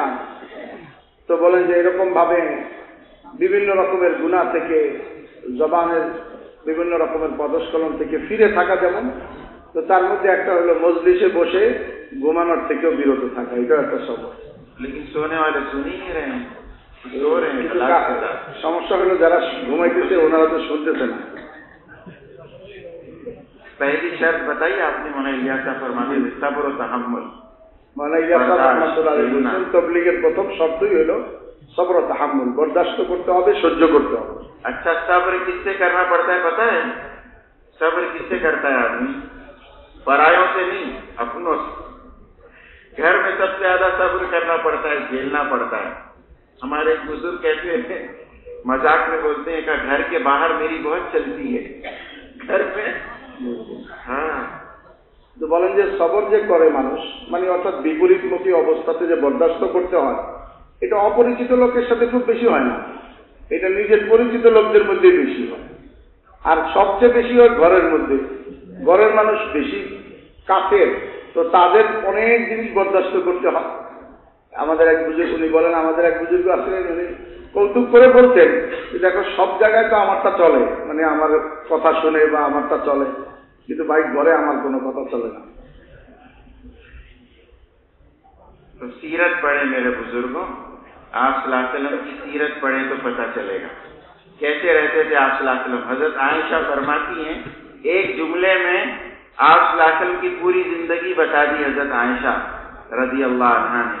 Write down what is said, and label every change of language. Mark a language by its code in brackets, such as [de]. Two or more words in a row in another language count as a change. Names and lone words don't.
[bn] তো বলেন যে এরকম ভাবে বিভিন্ন রকমের গুনাহ থেকে, জবানের বিভিন্ন রকমের পদস্খলন থেকে ফিরে থাকা যেমন, তো তার মধ্যে একটা হলো মজলিসে বসে ঘুমানোর থেকেও বিরত থাকা, এটা একটা সবর. সমস্যা হলো যারা ঘুমাইতেছে ওনারা তো শুনতেছে না. [ur] پہلی شرط بتائیے آپ نے مولانا الیاس صاحب فرماتے ہیں صبر و تحمل. [bn] مولانا الیاس صاحب [ar] رحمة الله عليه [bn] তবলিগের প্রথম শর্তই হলো সবর ও তাহাম্মুল, বরদাস্ত করতে হবে, সহ্য করতে হবে. [ur] اچھا صبر کس سے کرنا پڑتا ہے پتہ ہے؟ صبر کس سے کرتا ہے آدمی؟ پرایوں سے نہیں، اپنوں سے. گھر میں سب سے زیادہ صبر کرنا پڑتا ہے، جھیلنا پڑتا ہے. ہمارے ایک بزرگ کہتے ہیں، مذاق میں بولتے ہیں کہ گھر کے باہر میری بہت چلتی ہے، گھر میں. [bn] হ্যাঁ, তো বলেন যে সবর যে করে মানুষ, মানে অর্থাৎ বিপরীতমুখী অবস্থাতে যে বরদাস্ত করতে হয়, এটা অপরিচিত লোকের সাথে খুব বেশি হয় না, এটা নিজের পরিচিত লোকদের মধ্যে বেশি হয়. আর সবচেয়ে বেশি হয় ঘরের মধ্যে. ঘরের মানুষ বেশি কাছের, তো তাদের অনেক জিনিস বরদাস্ত করতে হয়. আমাদের এক বুজুর্গ, উনি বলেন, আমাদের এক বুজুর্গ আসলেন, উনি কৌতুক করে বলতেন যে দেখো সব জায়গায় তো আমারটা চলে, মানে আমার কথা শুনে বা আমারটা চলে, কিন্তু ভাই ঘরে আমার কোনো কথা চলে না. [ur] تو سیرت پڑھیں میرے بزرگوں، آپ [ar] صلی اللہ علیہ وسلم [ur] کی سیرت پڑھیں تو پتہ چلے گا کیسے رہتے تھے آپ [ar] صلی اللہ علیہ وسلم. [ur] حضرت عائشہ فرماتی ہیں، ایک جملے میں آپ [ar] صلی اللہ علیہ وسلم [ur] کی پوری زندگی بتا دی حضرت عائشہ [ar] رضی اللہ عنہا [ur] نے.